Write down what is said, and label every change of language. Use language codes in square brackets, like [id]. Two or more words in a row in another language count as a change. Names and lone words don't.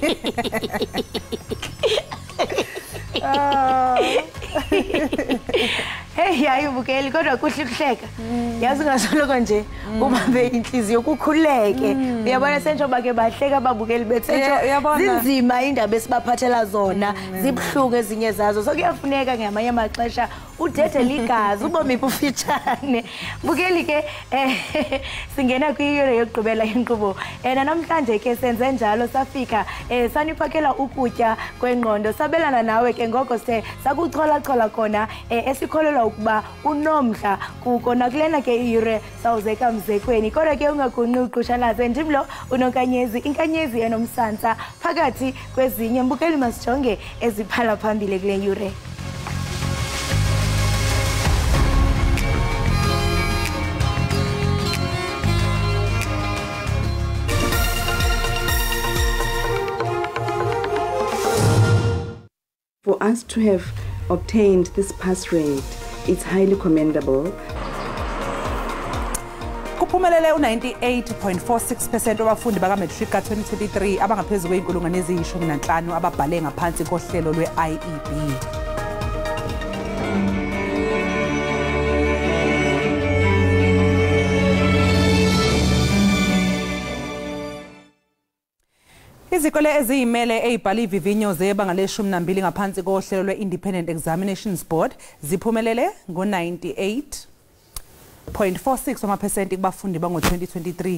[xh] Hey hayi Bukele kodwa kuhle kuhleka. Yazi ngasoloko nje ubambe inhliziyo kukhuleke. Uyabona senjoba ke bahleka babukeli bethenjo zinzima indaba esibaphathela zona zibhlungu ezinye zazo. So kuyafuneka ngamanye amaxesha udede ligazi ubome ufitshane. Bukeli ke singena kwiyure yokugqibela inkqubo. Namhlanje ke senze njalo safika saniphakela ukutya kwengqondo sabelana nawe ke ngoko sakuchola khona esikholelwa ukuba unomdla kuko nakulena ke iyure sawuzeka mzekweni kodwa ke ungagunqi uqhushalaze ndimlo unonkanyezi inkanyezi enomsantsa phakathi kwezinye mbukeli masijonge eziphala phambili kule yure. [en] For us to have obtained this pass rate, it's highly commendable. [zu] Kuphumelele u98.46% wabafundi baka-matric ka-2023 abangaphezulu kweyinkulungwane eziyishumi-15 ababhale ngaphansi kohlelo lwe-IEB. Izikole eziyimele eyibhale ivivinyo zebanga le-12 ngaphansi kohlelo lwe-Independent Examinations Board ziphumelele ngo-98.46 wamaphesenti kubafundi bango-2023.